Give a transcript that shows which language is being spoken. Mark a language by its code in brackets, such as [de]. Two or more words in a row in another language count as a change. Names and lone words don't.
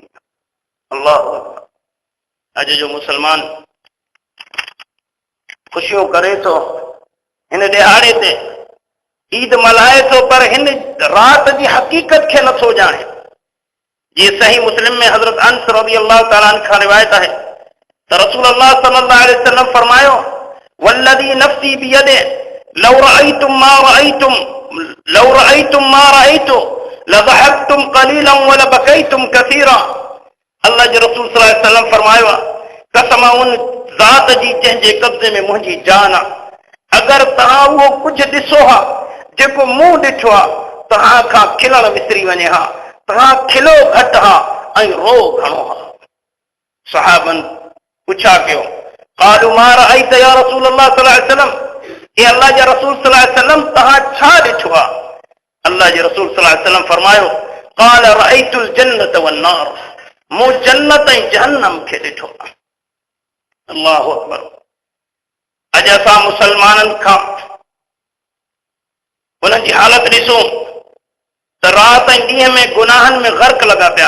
[ar] الله أكبر. [sd] अॼु जो मुसलमान ख़ुशियूं करे थो, हिन ॾिहाड़े ते ईद मल्हाए थो, पर हिन रात जी हक़ीक़त खे नथो ॼाणे। जीअं सही मुस्लिम में हज़रत अनस [ar] رضي الله تعالى عنه [sd] खां रिवायत आहे त रसूल अल्लाह [ar] صلى الله عليه وسلم [sd] फरमायो, [ar] والذي نفسي بيده لو رأيتم ما رأيت لضحكتم قليلا ولبكيتم كثيرا. [sd] अल्लाह जे रसूल [ar] صلى الله عليه وسلم [sd] फरमायो, कसम उन ज़ात जी जंहिंजे कब्ज़े में मुंहिंजी जान आहे, अगरि तव्हां उहो कुझु ॾिसो हा जेको मूं ॾिठो आहे, तव्हां खां खिलण विसरी वञे हा, तव्हां खिलो घटि हा ऐं रो घणो हा। सहाबन पुछा कयो, [ar] قالوا ما رأيت يا رسول الله صلى الله عليه وسلم, [sd] हे अल्लाह जे रसूल [ar] صلى الله عليه وسلم [sd] तव्हां छा ॾिठो आहे? अल्लाह जे रसूल [ar] صلى الله عليه وسلم [sd] फरमायो, [ar] قال رأيت الجنة والنار, [sd] मूं जन्नत ऐं जहन्नम खे ॾिठो आहे। [ar] الله أكبر. [sd] अॼु असां मुसलमाननि खां उन्हनि जी हालत ॾिसूं त राति ऐं ॾींहं में गुनाहनि में ग़र्क़ लॻा पिया